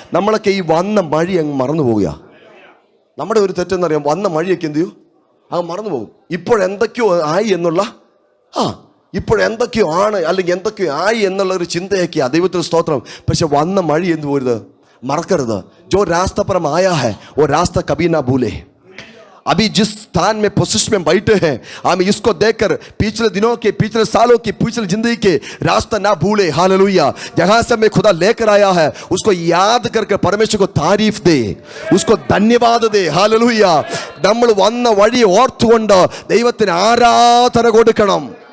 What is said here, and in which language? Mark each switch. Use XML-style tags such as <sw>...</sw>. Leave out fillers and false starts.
<ml>നമ്മളൊക്കെ ഈ വന്ന വഴി അങ്ങ് മറന്നു പോവുക. നമ്മുടെ ഒരു തെറ്റെന്നറിയാം, വന്ന വഴിയൊക്കെ എന്ത് ചെയ്യും? അങ്ങ് മറന്നു പോകും. ഇപ്പോഴെന്തൊക്കെയോ ആയി എന്നുള്ള ഇപ്പോഴെന്തൊക്കെയോ ആണ് അല്ലെങ്കിൽ എന്തൊക്കെയോ ആയി എന്നുള്ള ഒരു ചിന്തയൊക്കെയാ. ദൈവത്തിന് സ്തോത്രം. പക്ഷെ വന്ന വഴി എന്ത് പോരുത്, മറക്കരുത്.</ml> <hi>ജോ रास्ता पर हम आया है वो रास्ता कभी ना भूले. अभी जिस स्थान में पोजीशन में बैठे हैं, हम इसको देखकर पिछले दिनों के, पिछले सालों की, पिछले जिंदगी के रास्ता ना भूले. हालेलुया. जहां से हमें खुदा लेकर आया है उसको याद करके परमेश्वर को तारीफ दे, उसको धन्यवाद दे. हालेलुया.</hi> <ml>നമ്മൾ വന്ന വഴി ഓർത്തുകൊണ്ട് ദൈവത്തിന് ആരാധന കൊടുക്കണം.</ml>